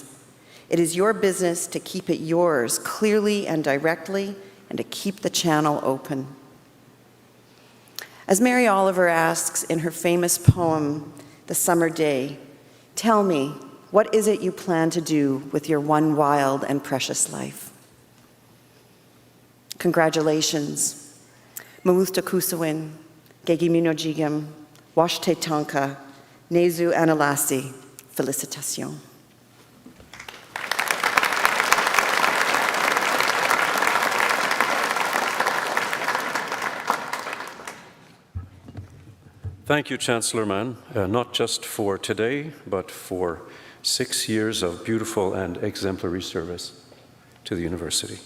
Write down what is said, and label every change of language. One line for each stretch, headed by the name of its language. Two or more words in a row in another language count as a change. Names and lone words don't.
English: It is your business to keep it yours clearly and directly, and to keep the channel open. As Mary Oliver asks in her famous poem, The Summer Day, tell me, what is it you plan to do with your one wild and precious life? Congratulations. Mamusta Kusawin, Gegi Minojigam, Washte Tonka, Nezu Analasi, Félicitations. Thank you, Chancellor Mann, not just for today, but for 6 years of beautiful and exemplary service to the university.